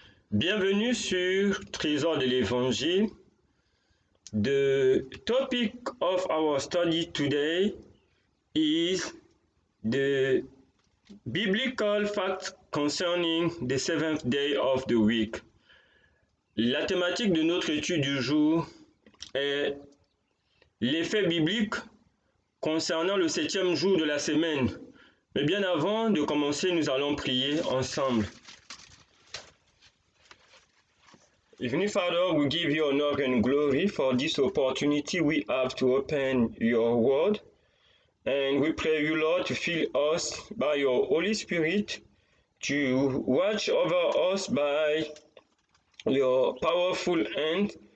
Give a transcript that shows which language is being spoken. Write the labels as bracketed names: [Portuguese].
[French] Bienvenue sur Trésor de l'Évangile. [English] The topic of our study today is the biblical facts concerning the seventh day of the week. [French] La thématique de notre étude du jour est l'effet biblique concernant le septième jour de la semaine. Mais bien avant de commencer, nous allons prier ensemble. [English] Heavenly Father, we give you honor and glory for this opportunity we have to open your word. And we pray you, Lord, to fill us by your Holy Spirit, to watch over us by your powerful hand.